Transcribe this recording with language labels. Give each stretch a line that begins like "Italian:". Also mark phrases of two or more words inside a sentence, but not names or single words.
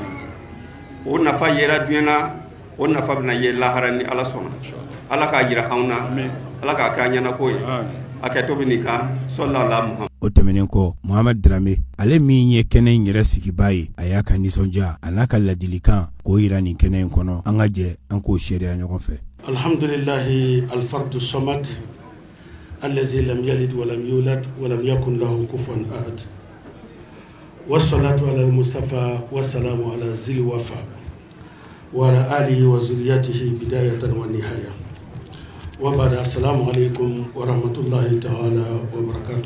Bambara: o nafa yera duɲɛ na o nafa bɛna ye lahara ni ala sɔnna ala k'a jira anw na ala k'a k'an ɲɛnako ye a kɛtɔ bɛ nin kan sɔlala Muhamadu. O tɛmɛnen kɔ Mohamed Dramé ale min ye kɛnɛ in yɛrɛ sigibaa ye a y'a ka nisɔndiya a n'a ka ladilikan k'o yira nin kɛnɛ in kɔnɔ an ka jɛ an k'o seereya ɲɔgɔn fɛ.
Arabic: الحمد لله الفرد الصمد الذي لم يلد ولم يولد ولم يكن له كفوا أحد والصلاة على المصطفى والسلام على ذي الوفا وعلى آله وذريته بداية ونهاية وبعد السلام عليكم ورحمة الله تعالى وبركاته.